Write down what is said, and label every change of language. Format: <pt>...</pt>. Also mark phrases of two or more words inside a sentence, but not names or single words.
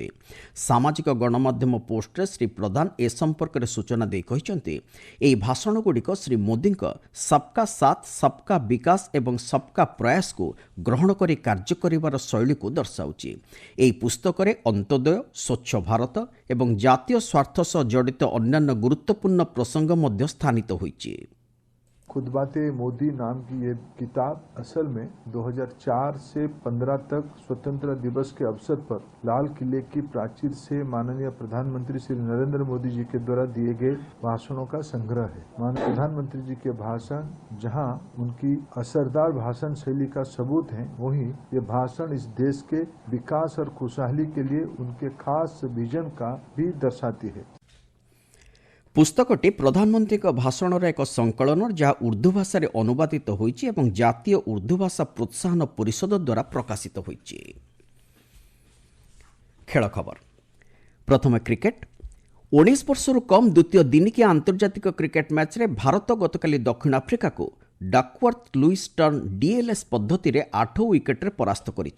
<or>ସାମାଜିକ ଗଣମାଧ୍ୟମ ପୋଷ୍ଟରେ ଶ୍ରୀ ପ୍ରଧାନ ଏ ସମ୍ପର୍କରେ ସୂଚନା ଦେଇ କହିଛନ୍ତି, ଏହି ଭାଷଣଗୁଡ଼ିକ ଶ୍ରୀ ମୋଦିଙ୍କ</or> <hi>सबका साथ सबका विकास</hi> <or>ଏବଂ ସବକା ପ୍ରୟାସକୁ ଗ୍ରହଣ କରି କାର୍ଯ୍ୟ କରିବାର ଶୈଳୀକୁ ଦର୍ଶାଉଛି। ଏହି ପୁସ୍ତକରେ ଅନ୍ତୋଦୟ, ସ୍ୱଚ୍ଛ ଭାରତ ଏବଂ ଜାତୀୟ ସ୍ୱାର୍ଥ ସହ ଜଡ଼ିତ ଅନ୍ୟାନ୍ୟ ଗୁରୁତ୍ୱପୂର୍ଣ୍ଣ ପ୍ରସଙ୍ଗ ମଧ୍ୟ ସ୍ଥାନିତ ହୋଇଛି।</or> <hi>खुदबाते मोदी नाम की ये किताब असल में 2004 से 15 तक स्वतंत्रता दिवस के अवसर पर लाल किले की प्राचीर से माननीय प्रधानमंत्री श्री नरेंद्र मोदी जी के द्वारा दिए गए भाषणों का संग्रह है। माननीय प्रधानमंत्री जी के भाषण जहां उनकी असरदार भाषण शैली का सबूत है, वहीं ये भाषण इस देश के विकास और खुशहाली के लिए उनके खास विजन का भी दर्शाती है।</hi> <or>ପୁସ୍ତକଟି ପ୍ରଧାନମନ୍ତ୍ରୀଙ୍କ ଭାଷଣର ଏକ ସଂକଳନ ଯାହା ଉର୍ଦ୍ଦୁ ଭାଷାରେ ଅନୁବାଦିତ ହୋଇଛି ଏବଂ ଜାତୀୟ ଉର୍ଦ୍ଦୁ ଭାଷା ପ୍ରୋତ୍ସାହନ ପରିଷଦ ଦ୍ୱାରା ପ୍ରକାଶିତ ହୋଇଛି। ଖେଳ ଖବର। ପ୍ରଥମେ କ୍ରିକେଟ। 19 ବର୍ଷରୁ କମ୍ ଦ୍ୱିତୀୟ ଦିନିକିଆ ଆନ୍ତର୍ଜାତିକ କ୍ରିକେଟ ମ୍ୟାଚ୍ରେ ଭାରତ ଗତକାଲି ଦକ୍ଷିଣ ଆଫ୍ରିକାକୁ ଡକୱାର୍ଥ ଲୁଇସ୍ ଟର୍ନ ଡିଏଲ୍ଏସ୍ ପଦ୍ଧତିରେ 8 ୱିକେଟରେ ପରାସ୍ତ କରିଛି।</or>